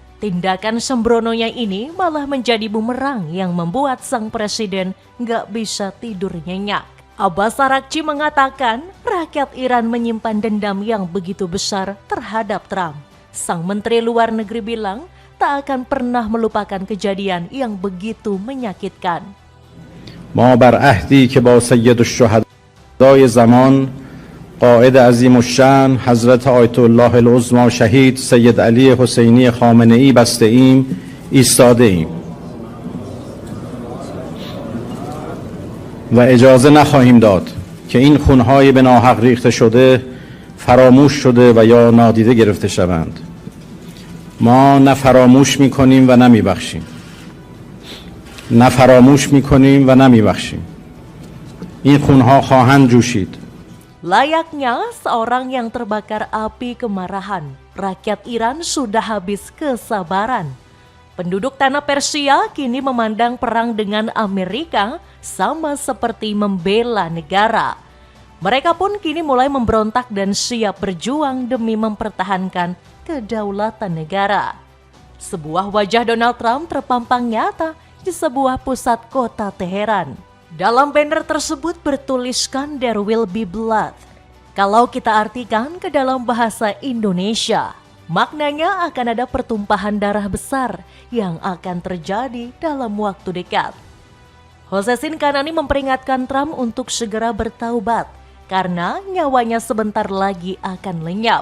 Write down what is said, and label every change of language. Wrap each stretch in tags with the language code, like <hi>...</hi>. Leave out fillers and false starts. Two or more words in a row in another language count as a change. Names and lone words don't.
<id>Tindakan sembrononya ini malah menjadi bumerang yang membuat sang presiden nggak bisa tidur nyenyak. Abbas Araghchi mengatakan rakyat Iran menyimpan dendam yang begitu besar terhadap Trump. Sang Menteri Luar Negeri bilang tak akan pernah melupakan kejadian yang begitu menyakitkan.</id> <fa>ما بر عهدی که با سید الشهدای زمان قائد عظیم الشأن حضرت آیت الله العظما شهید سید علی حسینی خامنه‌ای بسته ایم ایستاده ایم و اجازه نخواهیم داد که این خونهای به ناحق ریخته شده فراموش شده و یا نادیده گرفته شوند. ما نه فراموش می‌کنیم و نه می‌بخشیم. نه فراموش می‌کنیم و نه می‌بخشیم. این خونها خواهند جوشید.</fa> <id>Layaknya seorang yang terbakar api kemarahan, rakyat Iran sudah habis kesabaran. Penduduk tanah Persia kini memandang perang dengan Amerika sama seperti membela negara. Mereka pun kini mulai memberontak dan siap berjuang demi mempertahankan kedaulatan negara. Sebuah wajah Donald Trump terpampang nyata di sebuah pusat kota Teheran. Dalam banner tersebut bertuliskan</id> <en>"There will be blood".</en> <id>Kalau kita artikan ke dalam bahasa Indonesia, maknanya akan ada pertumpahan darah besar yang akan terjadi dalam waktu dekat. Hossein Kanani memperingatkan Trump untuk segera bertaubat karena nyawanya sebentar lagi akan lenyap.</id>